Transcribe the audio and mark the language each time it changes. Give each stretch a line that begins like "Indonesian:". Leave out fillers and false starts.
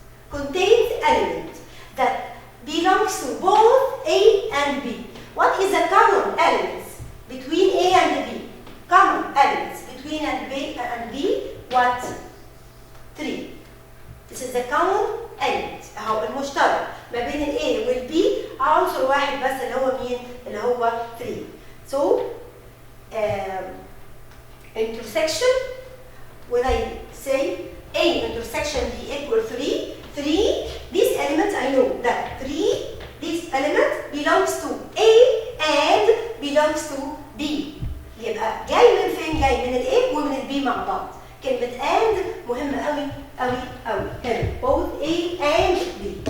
English: Contains element that belongs to both A and B. What is the common elements between A and B? Common elements between A and B, what? 3. This is the common element.
Arabic: أهو المشترك ما بين ال A وال B عنصر واحد بس اللي هو مين؟ اللي هو 3.
English: So intersection, when I say A intersection B equal 3, this element I know that 3, this element belongs to A and belongs to B.
Arabic: يبقى جاي من فين؟ جاي من ال A ومن ال B مع بعض. كلمة and مهمة قوي قوي قوي.
English: هنا both A and B.